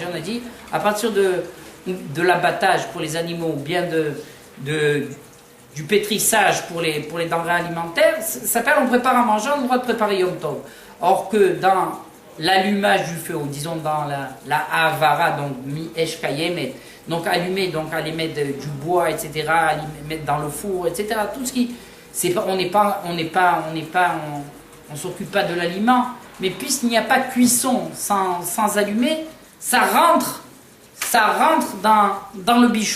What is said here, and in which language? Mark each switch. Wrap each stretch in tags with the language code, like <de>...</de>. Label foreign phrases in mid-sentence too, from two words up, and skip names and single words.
<fr>On a dit, à partir de l'abattage pour les animaux, ou bien du pétrissage pour les denrées alimentaires, ça s'appelle on prépare à manger, on a le droit de préparer Yom Tov. Or que dans l'allumage du feu, ou disons dans la Avara, donc</fr> <he>מאש קיימת,</he> <fr>donc allumer, donc aller mettre du bois, etc., aller mettre dans le four, etc., tout ce qui... on s'occupe pas de l'aliment, mais puisqu'il n'y a pas cuisson sans allumer, ça rentre dans le bichou.</fr>